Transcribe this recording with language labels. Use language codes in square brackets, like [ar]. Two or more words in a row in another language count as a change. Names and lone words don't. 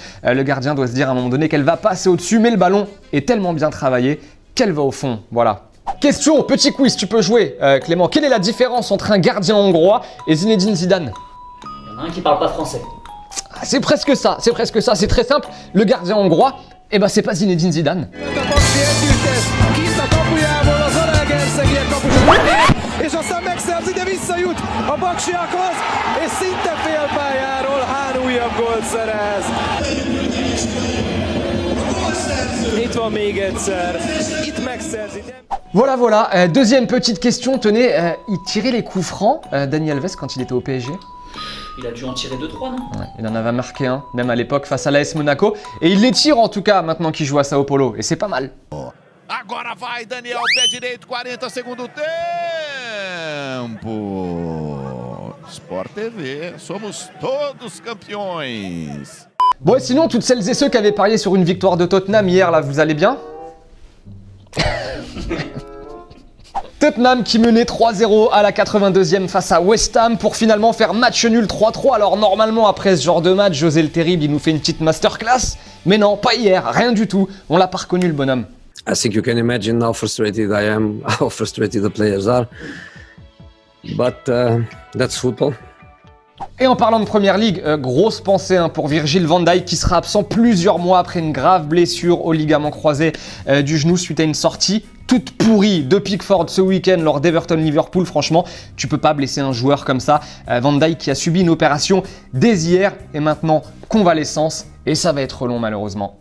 [fr] Le gardien doit se dire à un moment donné qu'elle va passer au-dessus, mais le ballon est tellement bien travaillé qu'elle va au fond. Voilà. Question, petit quiz, tu peux jouer, Clément. Quelle est la différence entre un gardien hongrois et Zinedine Zidane? Il y en a un qui parle pas français. C'est presque ça, c'est très simple. Le gardien hongrois, c'est pas Zinedine Zidane. [hu] És aztán megszerzi, de visszajut a Baksiakhoz, és szinte félpályáról Hán újabb gólt szerez. Itt van még egyszer, itt megszerzi. [fr] Voilà. Deuxième petite question, tenez, il tirait les coups francs, Dani Alves, quand il était au PSG. Il a dû en tirer 2-3, non? Ouais, il en avait marqué un, même à l'époque face à l'AS Monaco. Et il les tire en tout cas maintenant qu'il joue à Sao Paulo, et c'est pas mal. [pt] Agora vai Daniel, pé direito, 40 segundo tempo. Sport TV, somos todos campeões. [fr] Bon, et sinon, toutes celles et ceux qui avaient parié sur une victoire de Tottenham hier, là, vous allez bien? Tottenham qui menait 3-0 à la 82e face à West Ham pour finalement faire match nul 3-3. Alors normalement, après ce genre de match, José le Terrible, il nous fait une petite masterclass. Mais non, pas hier, rien du tout. On l'a pas reconnu le bonhomme. [en] I think you can imagine how frustrated I am, how frustrated the players are. But that's football. [fr] Et en parlant de Première Ligue, grosse pensée pour Virgil van Dijk qui sera absent plusieurs mois après une grave blessure au ligament croisé du genou suite à une sortie toute pourrie de Pickford ce week-end lors d'Everton-Liverpool. Franchement, tu peux pas blesser un joueur comme ça. Van Dijk qui a subi une opération dès hier et maintenant convalescence et ça va être long malheureusement.